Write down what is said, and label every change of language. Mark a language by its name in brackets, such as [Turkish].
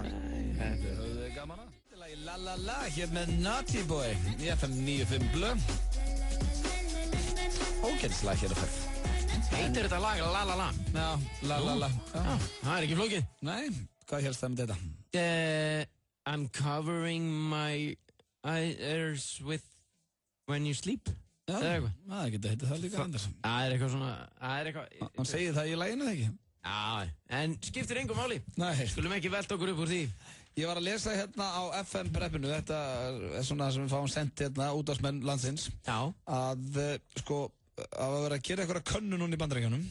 [Icelandic] Þetta er gaman að. La la la, hér með Naughty Boy í FM 95 Blu. Ógætislag hér að ferð. Heitir þetta lag La La La? Já, La La La. Það er ekki flókið. Nei, hvað helst það með þetta? [English] I'm covering my ears with when you sleep. [Icelandic] Já, það getur heitið það líka Anders. Það er eitthvað svona, Hann segir það í laginu, ekki? Já, en skiptir engum máli. Nei. Skulum ekki velta okkur upp úr því. Ég var að lesa hérna á FM preppinu, þetta er svona sem við fáum sendt hérna útvarpsmenn landsins. Já. Að að vera að gera eitthvað könnun núna í Bandaríkjunum.